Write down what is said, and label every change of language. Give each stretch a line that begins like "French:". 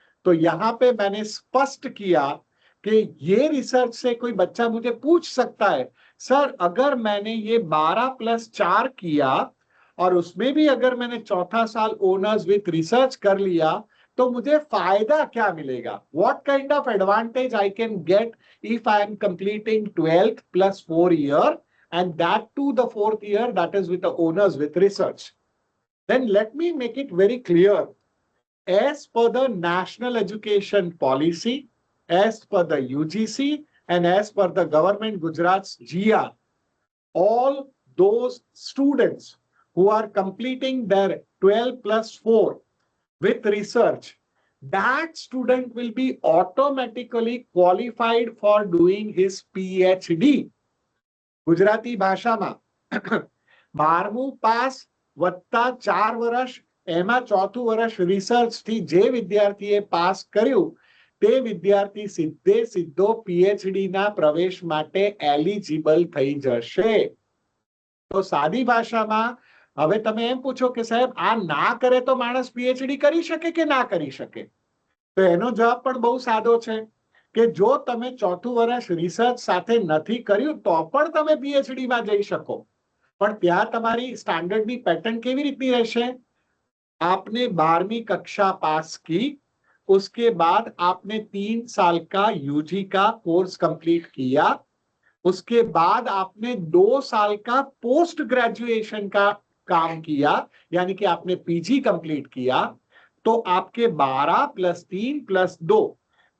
Hindi: तो यहां पे मैंने स्पष्ट किया कि ये रिसर्च से कोई बच्चा मुझे पूछ सकता है, सर अगर मैंने ये 12+4 किया और उसमें भी अगर मैंने चौथा साल ऑनर्स विथ रिसर्च कर लिया, तो मुझे फायदा क्या मिलेगा?
English: What kind of advantage I can get if I am completing 12th + 4 year and that too the 4th year, that is with the honors with research. Then let me make it very clear. As per the National Education Policy, as per the UGC and as per the government Gujarat's GR, all those students who are completing their 12+4 with research, that student will be automatically qualified for doing his PhD.
Gujarati: Gujarati ભાષામાં 12મું pass વત્તા 4 વર્ષ, એમાં ચોથું વર્ષ research થી જે વિદ્યાર્થીએ pass કર્યું, તે વિદ્યાર્થી સીધો PhD ના પ્રવેશ માટે એલિજિબલ થઈ જશે। તો સાદી ભાષામાં હવે તમે એમ પૂછો કે સાહેબ આ ના કરે તો માણસ PhD કરી શકે કે ના કરી શકે? તો એનો જવાબ પણ બહુ સાદો છે કે જો તમે ચોથું વર્ષ રિસર્ચ સાથે નથી કર્યું તો પણ તમે PhD માં જઈ શકો। પણ ત્યાં તમારી સ્ટાન્ડર્ડની પેટર્ન કેવી રીતની રહેશે?
Hindi: आपने 12वीं कक्षा पास की, उसके बाद आपने 3 साल का यूजी का कोर्स कंप्लीट किया, उसके बाद आपने 2 साल का पोस्ट ग्रेजुएशन का काम किया, यानी कि आपने पीजी कंप्लीट किया, तो आपके 12 + 3 + 2